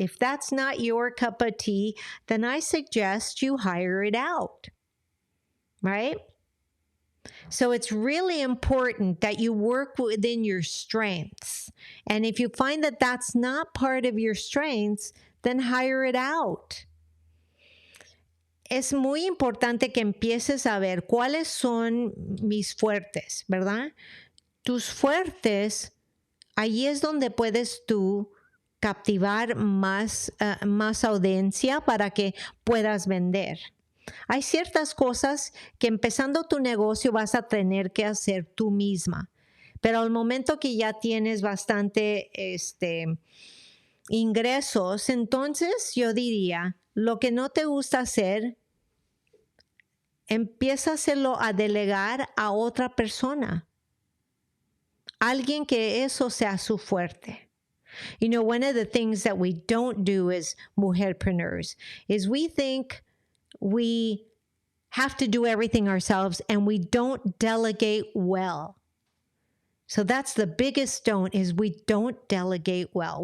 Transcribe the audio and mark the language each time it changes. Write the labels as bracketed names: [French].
[English] If that's not your cup of tea, then I suggest you hire it out, right? So it's really important that you work within your strengths. And if you find that that's not part of your strengths, then hire it out. [Spanish] Es muy importante que empieces a ver cuáles son mis fuertes, ¿verdad? Tus fuertes, ahí es donde puedes tú captivar más audiencia para que puedas vender. Hay ciertas cosas que empezando tu negocio vas a tener que hacer tú misma, pero al momento que ya tienes bastante ingresos, entonces yo diría, lo que no te gusta hacer, empiézaselo a delegar a otra persona. Alguien que eso sea su fuerte. [English] One of the things that we don't do as mujerpreneurs is we think we have to do everything ourselves, and we don't delegate well. So that's the biggest don't, is we don't delegate well.